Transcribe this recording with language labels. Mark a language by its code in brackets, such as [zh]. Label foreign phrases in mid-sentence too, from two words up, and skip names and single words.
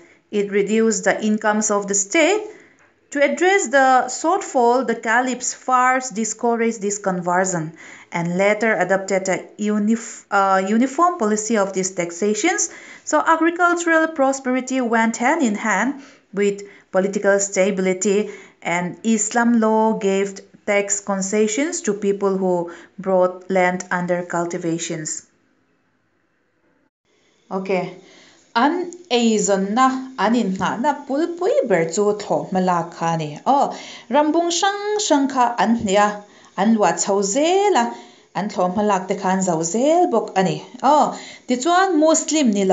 [en] It reduced the incomes of the state. To address the shortfall, the caliphs first discouraged this conversion and later adopted a uniform policy of these taxations. So agricultural prosperity went hand in hand with political stability, and Islam law gave tax concessions to people who brought land under cultivations. Okay. [hmr] An eizon na anin nga na pulpui ber chu tho malak kha ni rambung sang kha an hnia an wa chho zela an tho malak te khan zo zel bok ani ti chuan Muslim ni